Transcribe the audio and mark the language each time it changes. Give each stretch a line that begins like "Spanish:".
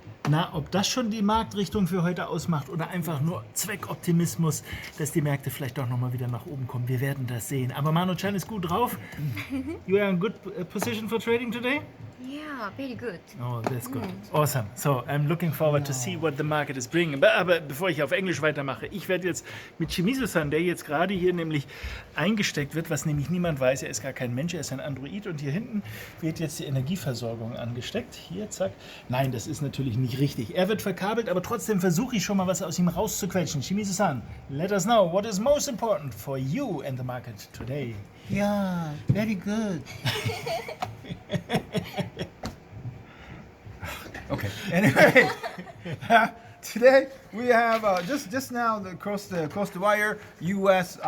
German: Na, ob das schon die Marktrichtung für heute ausmacht oder einfach nur Zweckoptimismus, dass die Märkte vielleicht doch nochmal wieder nach oben kommen. Wir werden das sehen. Aber Manu-chan ist gut drauf.
English: You are in good position for trading today? Yeah, very good. Oh, that's good. Awesome. So, I'm looking forward to see what the market is bringing.
German: Aber bevor ich auf Englisch weitermache, ich werde jetzt mit Shimizu-san, der jetzt gerade hier nämlich eingesteckt wird, was nämlich niemand weiß, er ist gar kein Mensch, er ist ein Android und hier hinten wird jetzt die Energieversorgung angesteckt. Hier, zack. Nein, das ist natürlich nicht richtig. Er wird verkabelt, aber trotzdem versuche ich schon mal was aus ihm rauszuquetschen.
English: Shimizu-san, let us know what is most important for you and the market today. Yeah, very good. Okay. Anyway, today we have just now across the wire, U.S.